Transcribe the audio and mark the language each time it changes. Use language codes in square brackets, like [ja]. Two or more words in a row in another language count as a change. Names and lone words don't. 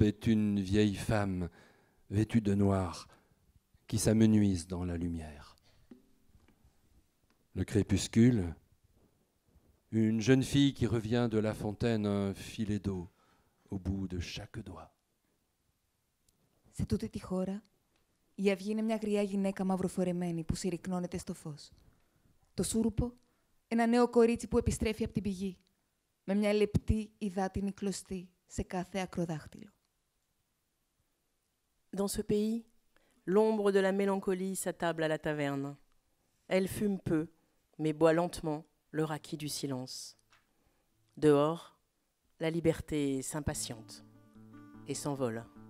[fr] est une vieille femme vêtue de noir qui s'amenuise dans la lumière. Le crépuscule, une jeune fille qui revient de la fontaine, un filet d'eau au bout de chaque doigt. [el] Σε τούτη τη χώρα, η αυγή είναι μια γριά γυναίκα μαυροφορεμένη που συρρυκνώνεται στο φως. Το σούρουπο, ένα νέο κορίτσι που επιστρέφει από την πηγή, με μια λεπτή υδάτινη κλωστή σε κάθε ακροδάχτυλο. [fr] Dans ce pays, l'ombre de la mélancolie s'attable à la taverne. Elle fume peu, mais boit lentement le raki du silence. Dehors, la liberté s'impatiente et s'envole.